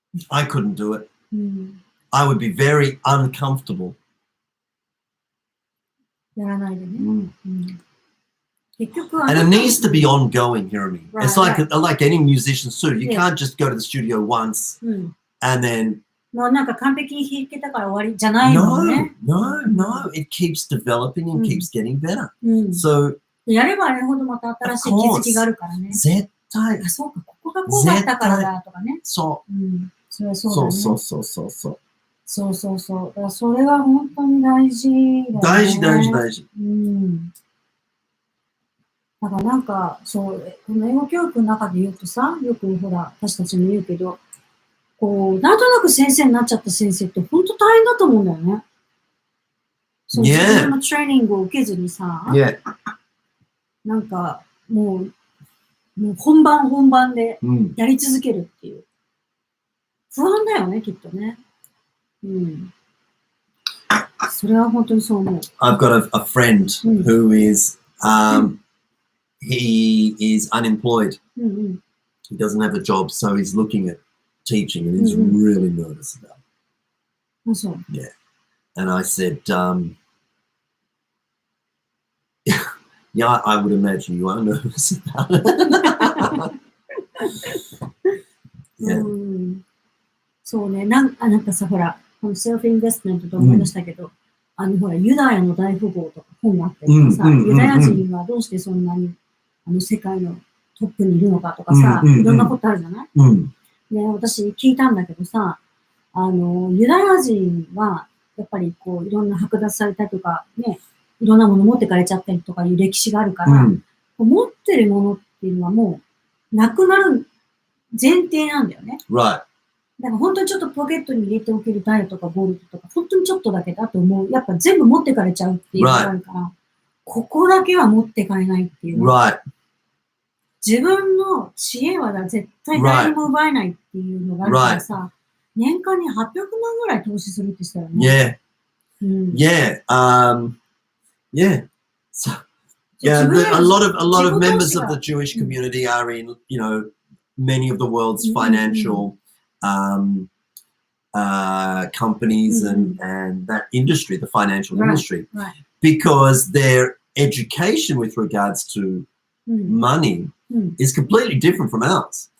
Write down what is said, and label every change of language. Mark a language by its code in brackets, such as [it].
[en] I couldn't do it. I would be very uncomfortable. [ja] やらないでね。結局 [en] And it needs to be ongoing, Hirami. It's like any musician too. You can't just go to the studio once and then [ja] もうなんか完璧に弾けたから終わりじゃないのね。 [en] No. It keeps developing and keeps getting better. So [ja] やればやるほどまた新しい気づきがあるからね。絶対。あ、そうか、ここがこうだったからだとかね。そう。それはそうだね。そう。だからそれは本当に大事だよね。大事。だからなんか、そう、この英語教育の中で言うとさ、よくほら、私たちも言うけど、こう、なんとなく先生になっちゃった先生って本当大変だと思うんだよね。そう、自分のトレーニングを受けずにさ、なんか、もう本番でやり続けるっていう。不安だよね、きっとね。それは本当にそう思う。 [en] I've got a friend who is, he is unemployed. He doesn't have a job, so he's looking at teaching and he's really nervous about it. So. Yeah. And I said, yeah, I would imagine you are nervous about it. [ja] そうね、なんかさ、ほら、このセルフインベストメントと思い出したけど、ほら、ユダヤの大富豪とか本があったりとかさ、ユダヤ人はどうしてそんなに世界のトップにいるのかとかさ、いろんなことあるじゃない？で、私聞いたんだけどさ、ユダヤ人は、やっぱりこう、いろんな剥奪されたりとか、ね、いろんなもの持ってかれちゃったりとかいう歴史があるから、持ってるものっていうのはもう、なくなる前提なんだよね。 [en] Right. [ja] だから本当にちょっとポケットに入れておけるダイヤとかゴールドとか、本当にちょっとだけだと思う。やっぱ全部持ってかれちゃうっていうのがあるから、ここだけは持ってかれないっていう。 [en] Right. [ja] 自分の知恵は絶対誰にも奪えないっていうのがあるからさ、年間に800万ぐらい投資するって言ってたよね。 [en] Yeah. So, yeah, a lot of members of the Jewish community are in, many of the world's financial companies and that industry, the financial industry, because their education with regards to money is completely different from ours.